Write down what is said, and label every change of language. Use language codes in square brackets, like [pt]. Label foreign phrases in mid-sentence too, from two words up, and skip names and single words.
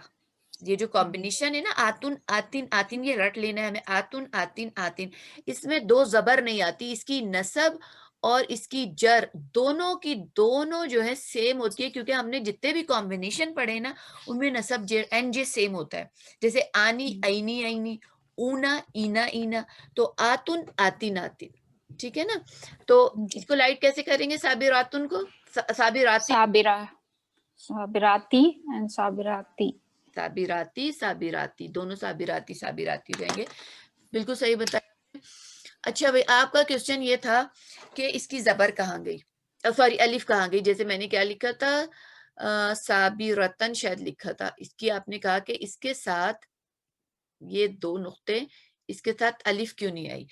[hi] ये जो कॉम्बिनेशन है ना, [ar] اتٌ اتٍ اتٍ, [hi] ये रट लेना है हमें, [ar] اتٌ اتٍ اتٍ, [hi] इसमें दो जबर नहीं आती। इसकी नसब और इसकी जर दोनों की दोनों जो है सेम होती है, क्योंकि हमने जितने भी कॉम्बिनेशन पढ़े ना, उनमें नसब जे एंड जे सेम होता है। जैसे [ar] انِ ينِ ينِ, ونَ ينَ ينَ, [hi] तो [ar] اتٌ اتٍ اتٍ, [hi] ठीक है ना? तो इसको लाइट कैसे करेंगे? साबिरातुन को साबिराती, साबिराती एंड साबिराती, [ar] صابراتِ صابراتِ, [hi] दोनों [ar] صابراتِ صابراتِ [hi] हो जाएंगे। बिल्कुल सही बताया। अच्छा भाई, आपका क्वेश्चन ये था कि इसकी जबर कहाँ गई, सॉरी अलिफ कहाँ गई? जैसे मैंने क्या लिखा था, साबिरतन शायद लिखा था, इसकी आपने कहा कि इसके साथ ये दो नुक्ते, इसके साथ अलिफ क्यों नहीं आई?